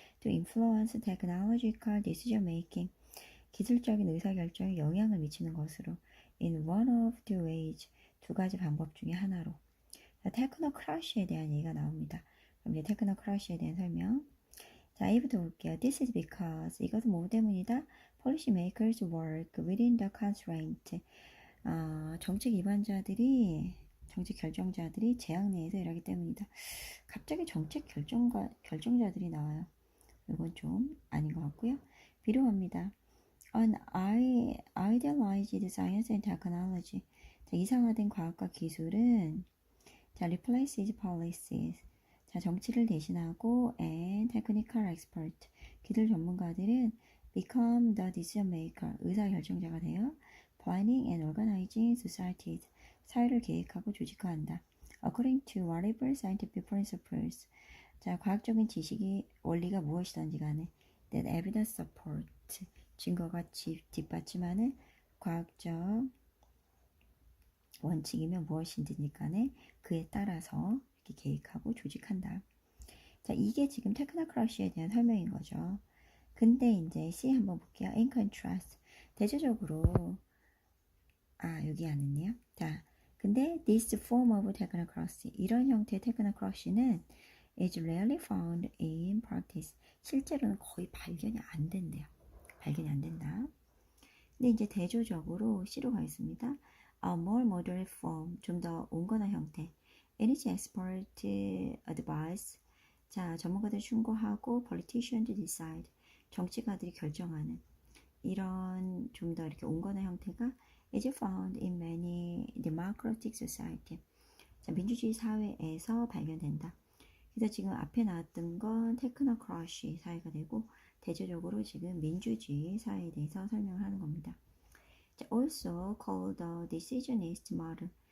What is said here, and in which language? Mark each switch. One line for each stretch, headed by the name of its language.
English: to influence technological decision making,
Korean: 기술적인 의사결정에 영향을 미치는 것으로
English: in one of the ways,
Korean: 두 가지 방법 중에 하나로. 자, 테크노크러쉬에 대한 얘기가 나옵니다. 그럼 이제 테크노크러쉬에 대한 설명. 자, A부터 볼게요.
English: This is because,
Korean: 이것은 뭐 때문이다?
English: Policy makers work within the constraint.
Korean: 정책 입안자들이, 정책 결정자들이 제약 내에서 일하기 때문이다. 갑자기 정책 결정자들이 나와요. 이건 좀 아닌 것 같고요. B로 갑니다.
English: An idealized science and technology.
Korean: 자, 이상화된 과학과 기술은 자,
English: replaces policies.
Korean: 자, 정치를 대신하고
English: and technical expert.
Korean: 기술 전문가들은
English: become the decision maker.
Korean: 의사결정자가 되어
English: planning and organizing societies.
Korean: 사회를 계획하고 조직화한다.
English: According to whatever scientific principles.
Korean: 자, 과학적인 지식이 원리가 무엇이든지 간에
English: that evidence support.
Korean: 증거가 뒷받침하는 과학적 원칙이면 무엇인지 간에 그에 따라서 이렇게 계획하고 조직한다. 자, 이게 지금 테크노크러쉬에 대한 설명인 거죠. 근데 이제 C 한번 볼게요.
English: In contrast.
Korean: 대조적으로 여기 안 했네요.
English: 자, 근데 this form of technocracy,
Korean: 이런 형태의 테크노크러쉬는
English: is rarely found in practice.
Korean: 실제로는 거의 발견이 안 된대요. 발견이 안 된다. 근데 이제 대조적으로 C로 가겠습니다.
English: A more moderate form,
Korean: 좀 더 온건한 형태.
English: Any expert advice.
Korean: 자, 전문가들 충고하고
English: politicians decide.
Korean: 정치가들이 결정하는 이런 좀 더 이렇게 온건한 형태가
English: is found in many democratic society.
Korean: 자, 민주주의 사회에서 발견된다. 그래서 지금 앞에 나왔던 건 테크노크러쉬 사회가 되고 대체적으로 지금 민주주의 사회에 대해서 설명을 하는 겁니다.
English: 자, also called the decisionist model.